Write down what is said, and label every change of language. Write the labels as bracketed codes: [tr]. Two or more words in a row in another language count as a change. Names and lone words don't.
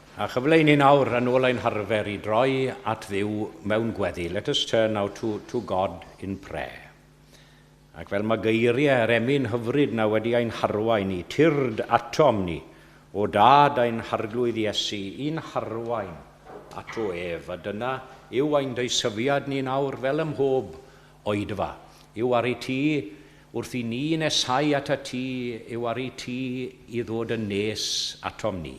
[cy] chyfle i ni nawr yn ôl ein harfer I droi at Dduw mewn gweddi. [en] Let us turn now to God in prayer. [cy] Ac fel mae geiriau yr emyn hyfryd na wedi ein harwain ni, tyrd atom ni, o dad ein harglwydd Iesu, un harwain ato ef, a dyna yw ein deusyfiad ni nawr fel ymhob oedfa. Yw ar ei ti, wrth I ni nesau at y ti, yw ar ei ti I ddod yn nes atom ni.